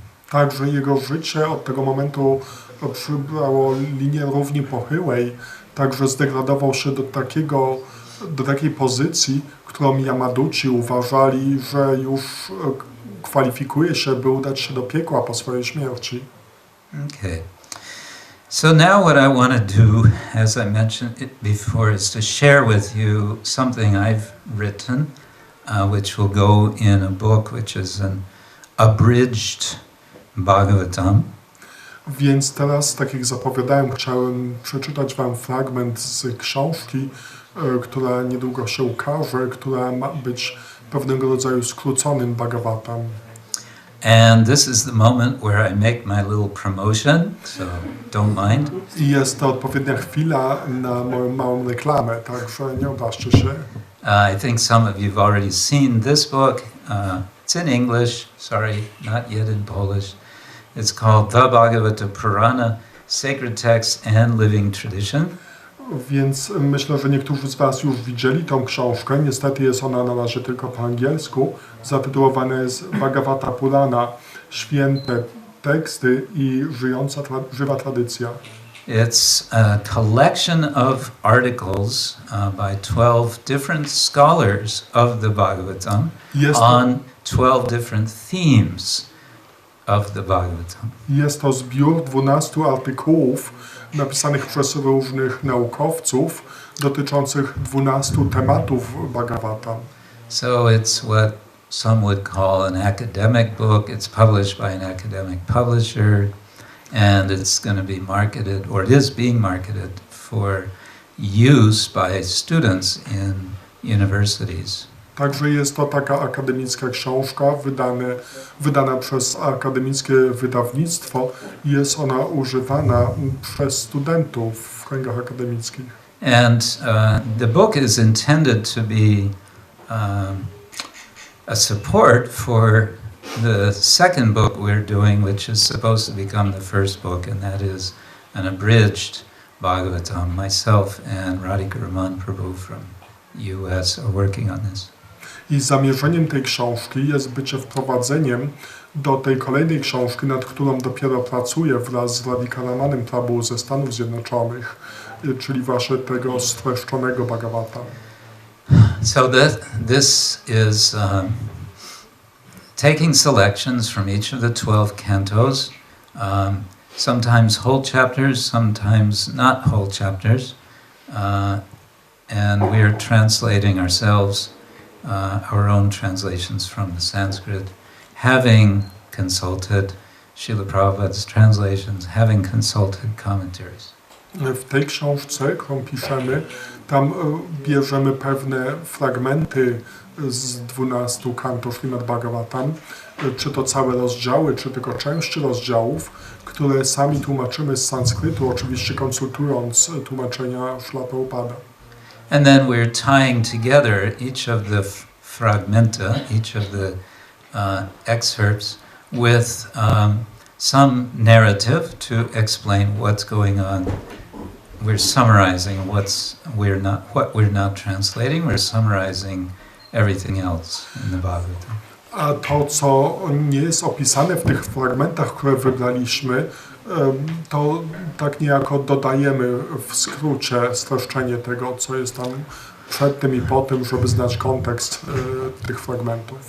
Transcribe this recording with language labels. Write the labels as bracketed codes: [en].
[pl] Także jego życie od tego momentu przybrało linię równi pochyłej, także zdegradował się do takiej pozycji, którą Yamaduci uważali, że już kwalifikuje się, by udać się do piekła po swojej śmierci. [en] Okay. So now what I want to do, as I mentioned it before, is to share with you something I've written, which will go in a book which is an abridged Bhagavatam. [pl] Więc teraz, tak jak zapowiadałem, chciałem przeczytać wam fragment z książki, która niedługo się ukaże, która ma być pewnego rodzaju skróconym Bhagavatam. [en] And this is the moment where I make my little promotion, so don't mind. [pl] I jest to odpowiednia chwila na moją małą reklamę, także nie obraźcie się. [en] I think some of you have already seen this book. It's in English, sorry, not yet in Polish. It's called The Bhagavata Purana, Sacred Text and Living Tradition. [pl] Więc myślę, że niektórzy z Was już widzieli tą książkę. Niestety jest ona na razie tylko po angielsku. Zatytułowana jest Bhagavata Purana, święte teksty i żywa tradycja. [en] It's a collection of articles by 12 different scholars of the Bhagavatam on 12 different themes of the Bhagavatam. [pl] Jest to zbiór 12 artykułów napisanych przez różnych naukowców dotyczących 12 tematów Bhagavatam. [en] So it's what some would call an academic book. It's published by an academic publisher, and it's going to be marketed, or it is being marketed for use by students in universities. [pl] Także jest to taka akademicka książka wydana przez akademickie wydawnictwo i jest ona używana przez studentów w kręgach akademickich. [en] And the book is intended to be a support for the second book we're doing, which is supposed to become the first book, and that is an abridged Bhagavatam. Myself and Radhika Raman Prabhu from US are working on this. [pl] I zamierzeniem tej książki jest bycie wprowadzeniem do tej kolejnej książki, nad którą dopiero pracuję wraz z Radhika Ramanem Prabhu ze Stanów Zjednoczonych, czyli właśnie tego streszczonego Bhagavata. [en] So this is taking selections from each of the 12 cantos, sometimes whole chapters, sometimes not whole chapters, and we are translating ourselves our own translations from the Sanskrit, having consulted Srila Prabhupada's translations, having consulted commentaries. [pl] W tej książce, którą piszemy, tam bierzemy pewne fragmenty z 12 kantów Srimad-Bhagavatam, czy to całe rozdziały, czy tylko części rozdziałów, które sami tłumaczymy z sanskrytu, oczywiście konsultując tłumaczenia Srila Prabhupada. [en] And then we're tying together each of the fragmenta, each of the excerpts with some narrative to explain what's going on. We're summarizing what we're not translating. We're summarizing everything else in the Bhagavatam. [pl] A to, co nie jest opisane w tych fragmentach, które wybraliśmy, to tak niejako dodajemy w skrócie streszczenie tego, co jest tam przed tym i po tym, żeby znać kontekst tych fragmentów.